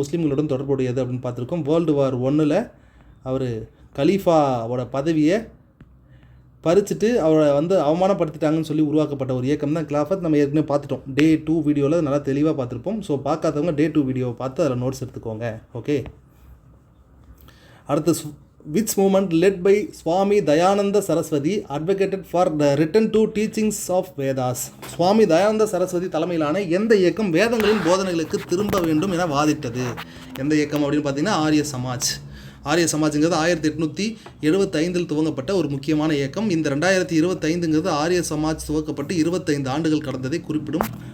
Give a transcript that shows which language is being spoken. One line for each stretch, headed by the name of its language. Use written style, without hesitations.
Tamil: முஸ்லீம்களுடன் தொடர்புடையது அப்படின்னு பார்த்துருக்கோம். World War I அவர் கலீஃபாவோட பதவியை பறிச்சுட்டு அவரை வந்து அவமானப்படுத்திட்டாங்கன்னு சொல்லி உருவாக்கப்பட்ட ஒரு இயக்கம் தான் கிலாஃபத். நம்ம ஏற்கனவே பார்த்துட்டோம். Day 2 வீடியோவில் நல்லா தெளிவாக பார்த்துருப்போம். ஸோ பார்க்காதவங்க Day 2 வீடியோவை பார்த்து அதில் நோட்ஸ் எடுத்துக்கோங்க. ஓகே, அடுத்து
English: which movement led by Swami Dayananda Saraswati advocated for the return to teachings of Vedas?
Tamil: சுவாமி தயானந்த சரஸ்வதி தலைமையிலான எந்த இயக்கம் வேதங்களின் போதனைகளுக்கு திரும்ப வேண்டும் என வாதிட்டது? எந்த இயக்கம் அப்படின்னு பார்த்தீங்கன்னா, ஆரிய சமாஜ். ஆரிய சமாஜ்ங்கிறது 1875 துவங்கப்பட்ட ஒரு முக்கியமான இயக்கம். இந்த 2025ங்கிறது ஆரிய சமாஜ் துவக்கப்பட்டு 25 ஆண்டுகள் கடந்ததை குறிப்பிடும்.